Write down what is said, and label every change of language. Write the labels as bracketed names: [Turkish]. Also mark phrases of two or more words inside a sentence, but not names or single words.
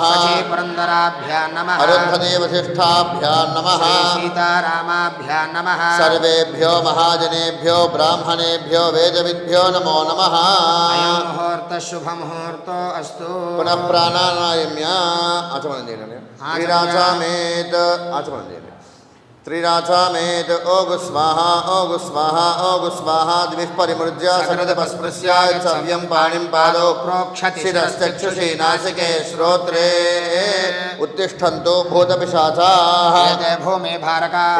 [Sanskrit] पुरन्दराभ्यां नमः। अरुन्धदेवशिष्ठाभ्यां नमः। सीतारामाभ्यां नमः। सर्वेभ्यो महाजनेभ्यो ब्राह्मणेभ्यो वेदविद्भ्यो नमो नमः। अयं मुहूर्तः शुभमुहूर्तो अस्तु। पुनः प्राणानायम्य आचमनं [Telugu] చేయండి. త్రిరాచామేత ఆచమనం చేయండి. [Sanskrit] त्रिराचामेत ओगु स्वाहा ओगु स्वाहा ओगु स्वाहा द्विः परिमृज्य सकृतपस्पृश्याय सव्यं पाणिं पादौ प्रोक्षति शिरश्चक्षुषी नासिके श्रोत्रे उत्तिष्ठन्तु भूतपिशाचाः एते भूमे भारकाः